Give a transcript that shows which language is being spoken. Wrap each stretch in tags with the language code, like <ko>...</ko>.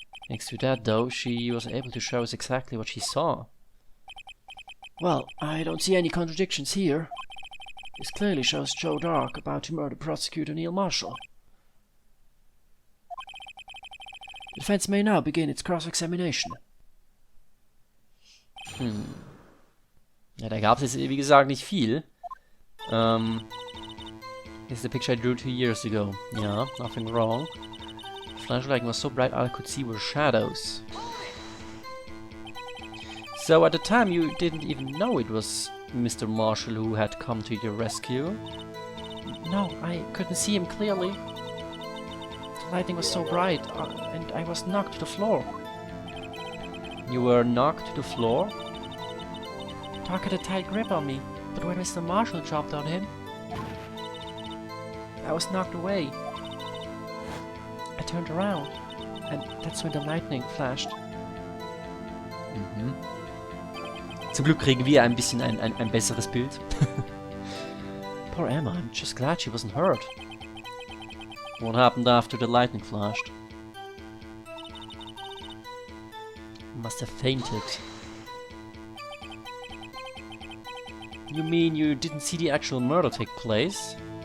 <en>Next to that, though, she was able to show us exactly what she saw. Well, I don't see any contradictions here. This clearly shows Joe Dark about to murder prosecutor Neil Marshall. The defense may now begin its cross-examination.</en> <de>Ja, da gab es jetzt, wie gesagt, nicht viel.</de> <en>This is the picture I drew 2 years ago. Yeah, nothing wrong. The flash of lightning was so bright all I could see were shadows. So at the time you didn't even know it was Mr. Marshall who had come to your rescue? No, I couldn't see him clearly. The lightning was so bright, and I was knocked to the floor. You were knocked to the floor? Dark had a tight grip on me. But when Mr. Marshall jumped on him, I was knocked away. I turned around, and that's when the lightning flashed. Mhm.</en> <de>Zum Glück kriegen wir ein bisschen ein besseres Bild.</de> <en>Poor Emma, I'm just glad she wasn't hurt. What happened after the lightning flashed? Must have fainted. You mean you didn't see the actual murder take place?</en>